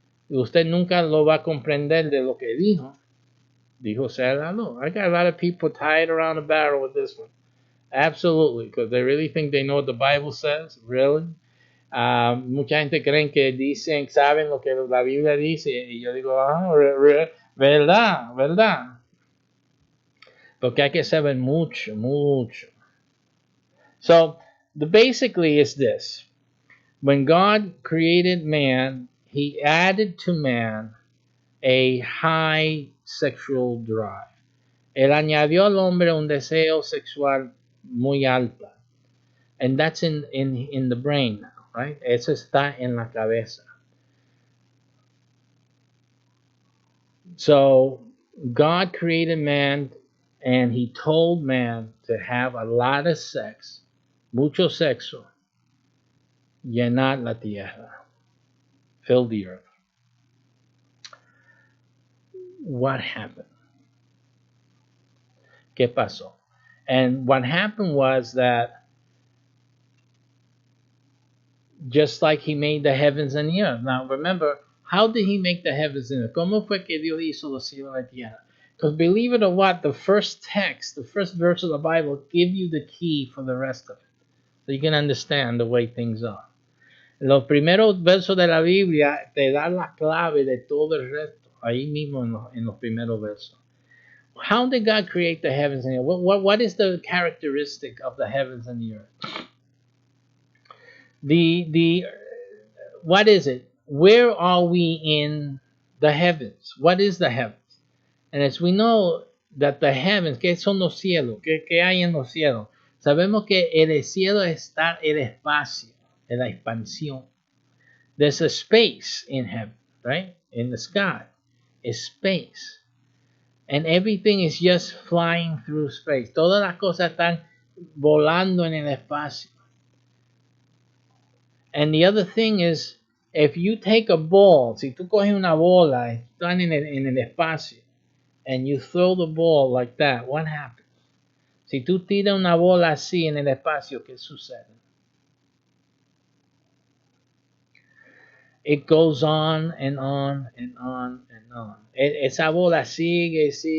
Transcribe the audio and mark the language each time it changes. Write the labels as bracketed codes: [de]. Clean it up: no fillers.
[es] Usted nunca lo va a comprender de lo que dijo. Dijo sea la luz. [en] I got a lot of people tied around the barrel with this one. Absolutely, because they really think they know what the Bible says. Really? [es] Mucha gente creen que dicen, saben lo que la Biblia dice. Y yo digo, verdad. Porque hay que saber mucho. [en] So, basically is this. When God created man, he added to man a high sexual drive. [es] Él añadió al hombre un deseo sexual muy alta. [en] And that's in the brain, right? [es] Eso está en la cabeza. [en] So God created man and he told man to have a lot of sex, [es] mucho sexo, llenar la tierra, [en] fill the earth. What happened? [es] ¿Qué pasó? [en] And what happened was that just like he made the heavens and the earth. Now remember, How did he make the heavens and earth? [es] ¿Cómo fue que Dios hizo los cielos y la tierra? [en] Because believe it or what, the first text, the first verse of the Bible give you the key for the rest of it. So you can understand the way things are. [es] Los primeros versos de la Biblia te dan la clave de todo el resto, ahí mismo en los primeros versos. [en] How did God create the heavens and the earth? What is the characteristic of the heavens and the earth? What is it? Where are we in the heavens? What is the heavens? And as we know that the heavens, [es] ¿qué son los cielos? ¿Qué hay en los cielos? Sabemos que el cielo está el espacio, en la expansión. [en] There's a space in heaven, right? In the sky, is space. And everything is just flying through space. [es] Todas las cosas están volando en el espacio. [en] And the other thing is, if you take a ball, [es] si tú coges una bola, están en el espacio, [en] and you throw the ball like that, what happens? [es] Si tú tiras una bola así en el espacio, ¿qué sucede? [en] It goes on and on and on and on. [es] Esa bola sigue.